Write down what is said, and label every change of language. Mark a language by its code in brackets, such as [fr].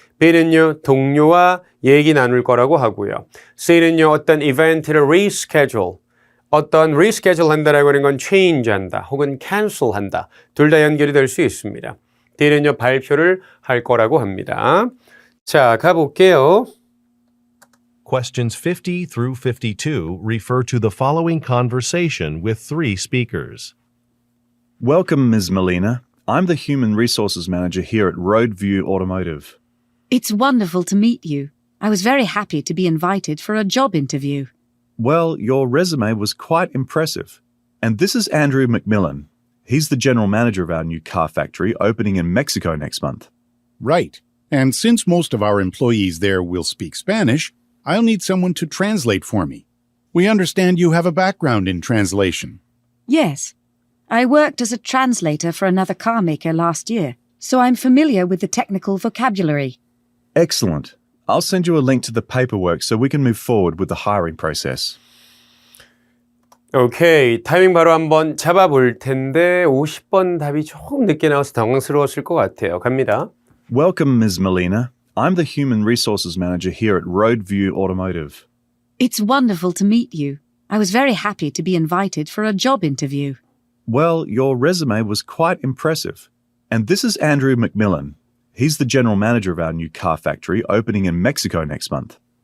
[ko] B는요, 동료와 얘기 나눌 거라고 하고요. C는요, 어떤 이벤트를 reschedule, 어떤 reschedule 한다라고 하는 건 change 한다, 혹은 cancel 한다. 둘 다 연결이 될 수 있습니다. D는요, 발표를 할 거라고 합니다. 자, 가볼게요. [en] Questions 50 through 52 refer to the following conversation with three speakers. Welcome, Ms. Molina. I'm the Human Resources Manager here at Roadview Automotive. It's wonderful to meet you. I was very happy to be invited for a job interview. Well, your resume was quite impressive. And this is Andrew McMillan. He's the General Manager of our new car factory opening in Mexico next month. Right. And since most of our employees there will speak Spanish, I'll need someone to translate for me. We understand you have a background in translation. Yes. I worked as a translator for another car maker last year, so I'm familiar with the technical vocabulary. Excellent. I'll send you a link to the paperwork so we can move forward with the hiring process. 오케이. [ko] 타이밍 바로 한번 잡아볼 텐데 50번 답이 조금 늦게 나와서 당황스러웠을 것 같아요. 갑니다. [en] Welcome, Ms. Molina. I'm the Human Resources Manager here at Roadview Automotive. It's wonderful to meet you. I was very happy to be invited for a job interview. Well, your resume was quite impressive. And this is Andrew McMillan. He's the General Manager of our new car factory opening in Mexico next month.